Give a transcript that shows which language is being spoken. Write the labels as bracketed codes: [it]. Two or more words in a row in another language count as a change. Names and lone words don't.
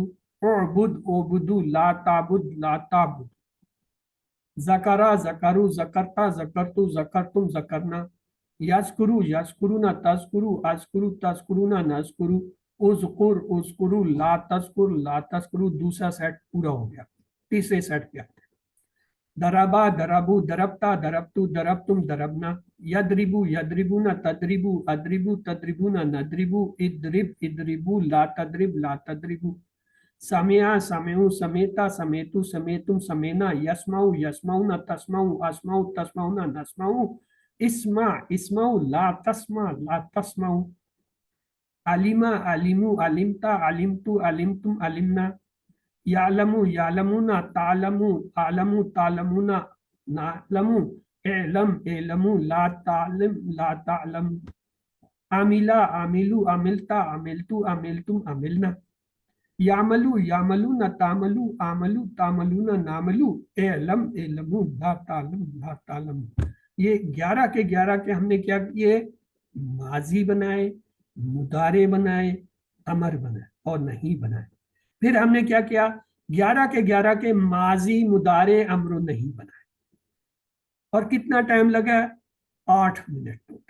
[ar] اعبد، اعبدوا، لا تعبد، لا تعبدوا. ذكر، ذكروا، ذكرت، ذكرت، ذكرتم، ذكرنا. يذكر، يذكرون، تذكر، أذكر، تذكرون، نذكر. اذكر، اذكروا، لا تذكر، لا تذكروا. [hi] दूसरा सेट पूरा हो गया। तीसरे सेट पे आते हैं। [ar] ضرب، ضربوا، ضربت، ضربت، ضربتم، ضربنا. يضرب، يضربون، تضرب، أضرب، تضربون، نضرب. اضرب، اضربوا, لا تضرب، لا تضربوا. سمع، سمعوا، سمعت، سمعت، سمعتم، سمعنا. يسمع، يسمعون، تسمع، أسمع، تسمعون، نسمع. اسمع، اسمعوا، لا تسمع، لا تسمعوا. علم، علموا، علمت، علمت، علمتم، علمنا. يعلم، يعلمون، تعلم، أعلم، تعلمون، نعلم. اعلم، اعلموا، لا تعلم، لا تعلم. عمل، عملوا، عملت، عملت، عملتم، عملنا. يعمل، يعملون، تعمل، أعمل، تعملون، نعمل. اعلم، اعلموا، لا تعلم، لا تعلم. [hi] ये 11 के 11 के हमने क्या किए, माजी बनाए, मुदारे बनाए, अमर बनाए और नहीं बनाए। फिर हमने क्या किया, 11 के 11 के माजी, मुदारे, अमर नहीं बनाए। और कितना टाइम लगा, 8 मिनट टोटल।